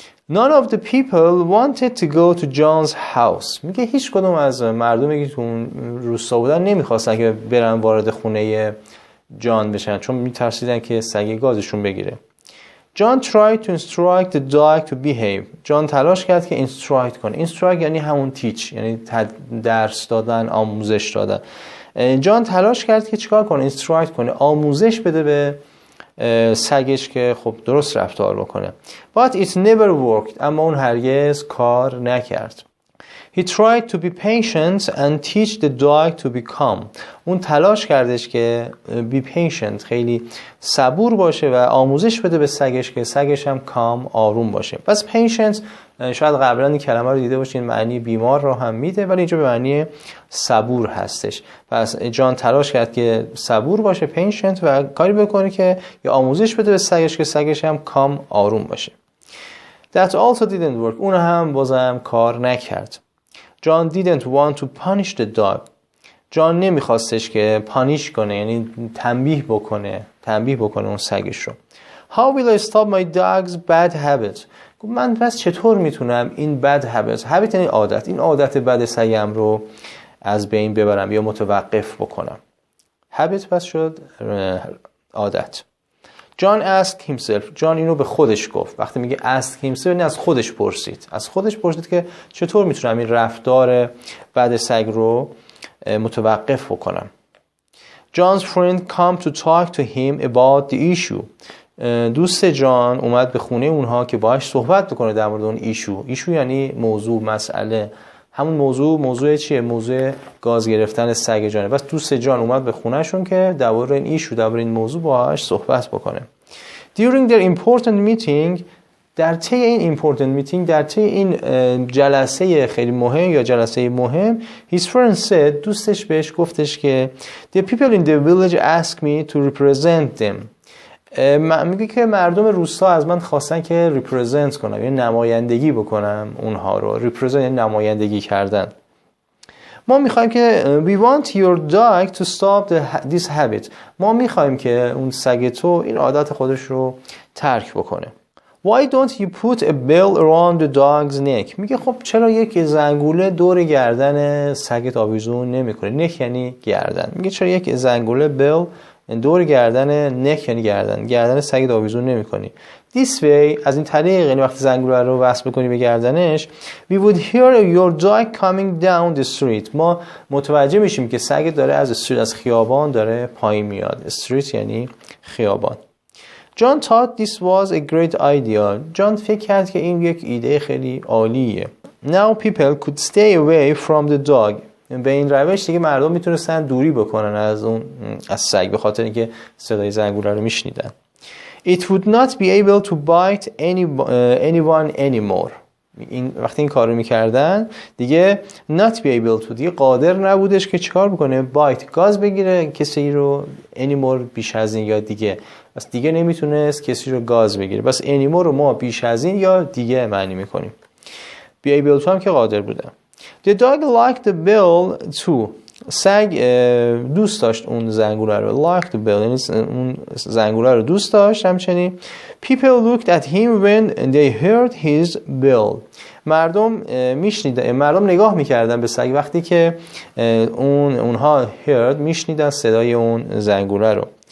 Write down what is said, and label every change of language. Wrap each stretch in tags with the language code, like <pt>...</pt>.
<en>None of the people wanted to go to John's house.</en> <fa>میگه هیچ کدوم از مردمی که تو اون روستا بودن نمیخواستن که برن وارد خونه جان بشن چون میترسیدن که سگ گازشون بگیره.</fa> <en>John tried to instruct the dog to behave.</en> <fa>جان تلاش کرد که instruct کنه. instruct یعنی همون teach یعنی درس دادن، آموزش دادن. جان تلاش کرد که چیکار کنه؟ instruct کنه، آموزش بده به سگش که خب درست رفتار بکنه.</fa> <en>But it never worked.</en> <fa>اما اون هرگز کار نکرد.</fa> <en>He tried to be patient and teach the dog to be calm.</en> <fa>اون تلاش کردش که</fa> <en>be patient</en> <fa>خیلی صبور باشه و آموزش بده به سگش که سگش هم calm آروم باشه. پس patient شاید قبلا این کلمه رو دیده باشین، معنی بیمار رو هم میده ولی اینجا به معنی صبور هستش. پس جان تلاش کرد که صبور باشه patient و کاری بکنه که یا آموزش بده به سگش که سگش هم calm آروم باشه.</fa> <en>That also didn't work.</en> <fa>اون هم بازم کار نکرد.</fa> <en>John didn't want to punish the dog.</en> <fa>جان نمیخواستش که پانیش کنه یعنی تنبیه بکنه اون سگش رو.</fa> <en>How will I stop my dog's bad habit?</en> <fa>من پس چطور میتونم این bad habit یعنی عادت، این عادت بد سگم رو از بین ببرم یا متوقف بکنم. habit پس شد عادت.</fa> <en>John asked himself.</en> <fa>جان اینو به خودش گفت. وقتی میگه</fa> <en>ask himself</en> <fa>یعنی از خودش پرسید که چطور میتونم این رفتار بد سگ رو متوقف بکنم.</fa> <en>John's friend come to talk to him about the issue.</en> <fa>دوست جان اومد به خونه اونها که باهاش صحبت بکنه در مورد اون ایشو یعنی موضوع، مسئله. همون موضوع چیه؟ موضوع گاز گرفتن سگ جانه. بس دوست جان اومد به خونهشون که درباره این موضوع باهاش صحبت بکنه.</fa> <en>During their important meeting</en> <fa>در طی این جلسه خیلی مهم یا جلسه مهم</fa> <en>his friend said</en> <fa>دوستش بهش گفتش که</fa> <en>the people in the village asked me to represent them.</en> <fa>میگه که مردم روستا از من خواستن که represent کنم یعنی نمایندگی بکنم اونها رو. represent یعنی نمایندگی کردن. ما میخوایم که</fa> <en>we want your dog to stop this habit.</en> <fa>ما میخوایم که اون سگ تو این عادت خودش رو ترک بکنه.</fa> <en>Why don't you put a bell around the dog's neck?</en> <fa>میگه خب چرا یک زنگوله دور گردن سگت آویزون نمیکنی؟ neck یعنی گردن. میگه چرا یک زنگوله bell دور گردن نک یعنی گردن سگ رو آویزون نمی‌کنی.</fa> <en>This way</en> <fa>از این طریق یعنی وقتی زنگوله رو وصل بکنی به گردنش</fa> <en>we would hear your dog coming down the street.</en> <fa>ما متوجه میشیم که سگ داره از خیابان داره پایین میاد. street یعنی خیابان.</fa> <en>John thought this was a great idea.</en> <fa>جان فکر کرد که این یک ایده خیلی عالیه.</fa> <en>Now people could stay away from the dog.</en> <fa>به این روش دیگه مردم میتونستن دوری بکنن از سگ به خاطر اینکه صدای زنگوله رو میشنیدن.</fa> <en>It would not be able to bite anyone anymore.</en> <fa>وقتی این کارو میکردن دیگه</fa> <en>not be able to</en> <fa>دیگه قادر نبودش که چیکار بکنه bite گاز بگیره کسی رو anymore بیش از این یا دیگه. بس دیگه نمیتونست کسی رو گاز بگیره. بس anymore رو ما بیش از این یا دیگه معنی میکنیم.</fa> <en>be able to</en> <fa>هم که قادر بودن.</fa> <en>The dog liked the bell too.</en> <fa>سگ دوست داشت اون زنگوله رو.</fa> <en>liked the bell</en> <fa>یعنی اون زنگوله رو دوست داشت.</fa> <en>همچنین people looked at him when they heard his bell.</en> <fa>مردم نگاه میکردن به سگ وقتی که اونها heard میشنیدن صدای اون زنگوله رو.</fa>